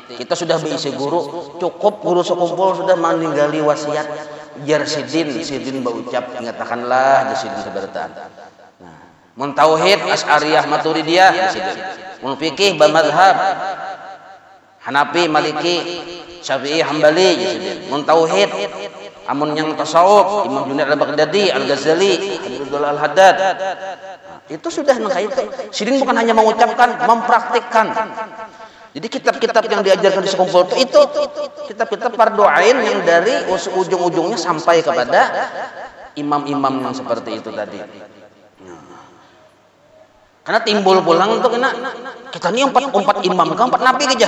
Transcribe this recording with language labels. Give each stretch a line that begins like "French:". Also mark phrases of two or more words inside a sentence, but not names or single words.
Banjar: Kita sudah berisi guru, cukup guru sekumpul sudah meninggali wasiat jar sidin berucap mengatakanlah sidin kebertaan. Nah, mun tauhid Asy'ariyah Maturidiyah sidin. Mun fikih bamadzhab Hanafi, Maliki, Syafi'i, Hambali sidin. Mun tauhid amun yang tasawuf Imam Junaid Al-Baghdadi, Al-Ghazali, Abdullah Al-Haddad. Itu sudah nang itu. Sidin bukan hanya mengucapkan, mempraktikkan. Jadi kitab-kitab yang diajarkan di sekumpul itu kitab-kitab fardu ain yang dari ujung-ujungnya sampai kepada imam-imam yang seperti itu tadi. Karena timbul pulang untuk kita ini empat imam, empat nabi aja.